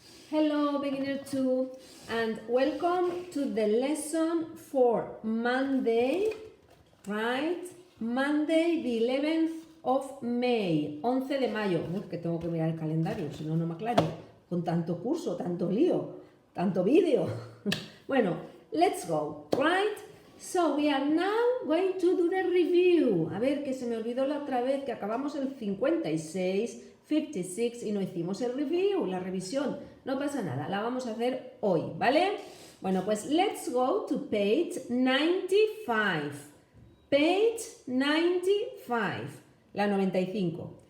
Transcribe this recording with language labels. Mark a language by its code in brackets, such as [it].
[en] Hello, beginner 2, and welcome to the lesson for Monday, right? Monday, the 11th of May, [es] 11 de mayo. Que tengo que mirar el calendario, si no, no me aclaro. Con tanto curso, tanto lío, tanto vídeo. Bueno, [en] let's go, right? So we are now going to do the review. [es] A ver, que se me olvidó la otra vez que acabamos el 56, 56 y no hicimos el review, la revisión. No pasa nada, la vamos a hacer hoy, ¿vale? Bueno, pues [en] let's go to page 95. Page 95, [es] la 95.